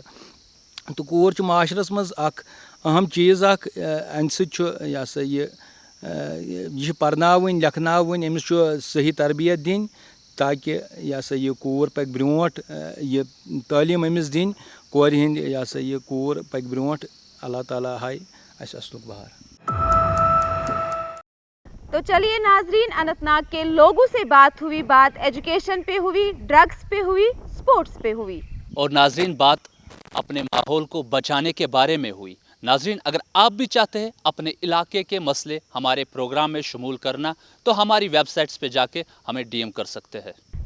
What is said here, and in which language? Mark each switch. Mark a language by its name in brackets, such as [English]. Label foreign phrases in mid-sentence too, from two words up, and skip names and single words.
[Kashmiri] तो कोर माशरस मज अहम चीज़ अम यह सा यह पर्न लिखन अमिस सही तरबियत दिन ताकि यह सा यह कोर पक ब्रोट यह तालीम अमिस दिन कोर हिंद यह सा यह कोर पक ब्रोट. अल्लाह ताला हाय अस असलुक बहार. [Hindi] तो चलिए नाजरीन, अनंतनाग के लोगों से बात हुई, बात एजुकेशन पे हुई, ड्रग्स पे हुई, स्पोर्ट्स पे हुई, और नाजरीन बात अपने माहौल को बचाने के बारे में हुई. नाजरीन अगर आप भी चाहते हैं अपने इलाके के मसले हमारे प्रोग्राम में शुमूल करना तो हमारी वेबसाइट्स पे जाके हमें DM कर सकते हैं.